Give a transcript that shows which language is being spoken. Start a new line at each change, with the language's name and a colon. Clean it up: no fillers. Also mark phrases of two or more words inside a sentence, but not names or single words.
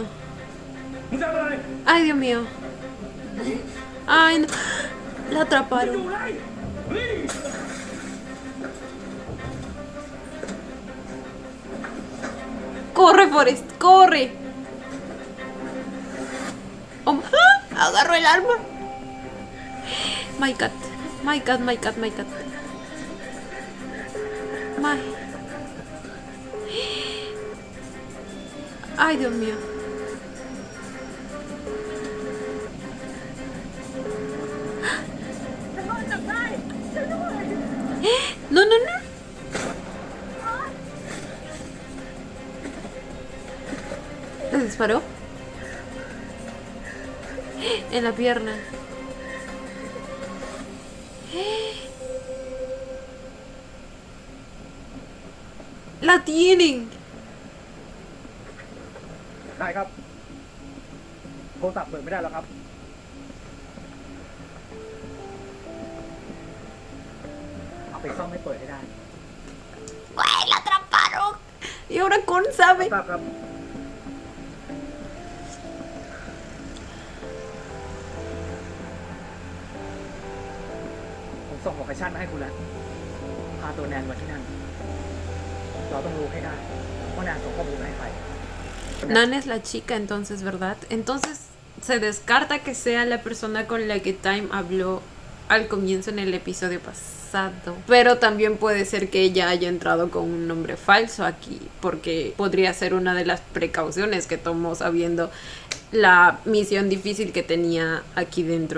Spanish: Ay, Dios mío. Ay, no. La atraparon. Corre, Forrest, corre. Oh, ¡ah! Agarro el arma.
English: My cat, my cat, my cat, my cat. My.
Spanish: Ay, Dios mío. No, no, no. ¿Les disparó? En la pierna. La tienen.
Thai: ได้ครับ โทรศัพท์เปิดไม่ได้แล้วครับ เอาไปซ่อมให้เปิดให้ได้
Spanish: ¡Güey, la atraparon! ¿Y ahora Con sabe?
Thai: ทราบครับ ผมส่งโลเคชั่นมาให้คุณแล้ว พาตัวแนนมาที่นั่น เราต้องรู้ให้ได้ว่าแนนส่งข้อมูลมาให้ใคร
Spanish: Nan es la chica entonces, ¿verdad? Entonces se descarta que sea la persona con la que Time habló al comienzo en el episodio pasado. Pero también puede ser que ella haya entrado con un nombre falso aquí, porque podría ser una de las precauciones que tomó sabiendo la misión difícil que tenía aquí dentro.